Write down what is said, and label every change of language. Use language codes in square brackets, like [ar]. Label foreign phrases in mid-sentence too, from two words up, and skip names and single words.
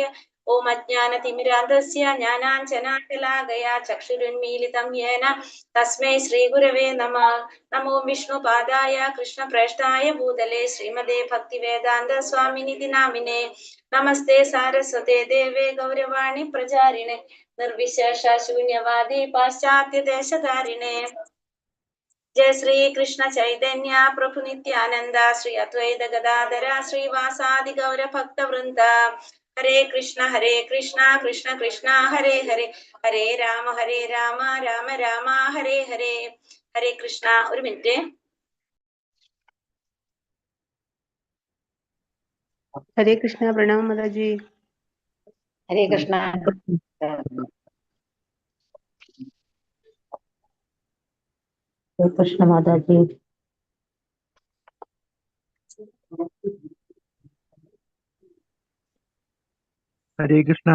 [sa] ഓം അജ്ഞാനതിമിരാന്ധസ്യ ജ്ഞാനാഞ്ജനാശലാകയാ ചക്ഷുരുന്മീലിതം യേന തസ്മൈ ശ്രീഗുരവേ നമഃ. നമോ വിഷ്ണുപാദായ കൃഷ്ണപ്രേഷ്ഠായ ഭൂതലേ ശ്രീമതേ ഭക്തിവേദാന്ത സ്വാമിനിധി നാമിനേ. നമസ്തേ സാരസ്വതേ ദേവേ ഗൗരവാണി പ്രചാരിണേ നിർവിശേഷ ശൂന്യവാദി പാശ്ചാത്യ ദേശധാരിണേ. [bn] জয় শ্রী কৃষ্ণ চৈতন্য প্রভু নিত্যানন্দ শ্রী অদ্বৈত গদাধর শ্রীবাসাদি গৌর ভক্ত বৃন্দ. [sa] हरे कृष्ण कृष्ण कृष्ण हरे हरे, हरे राम राम राम हरे हरे. [bn] हरे कृष्ण. [ml] ഒരു മിനിറ്റ്. [hi] हरे कृष्ण. प्रणाम माताजी. [ml] ഹരേ കൃഷ്ണ. കൃഷ്ണ മാതാജി. ഹരേ കൃഷ്ണ.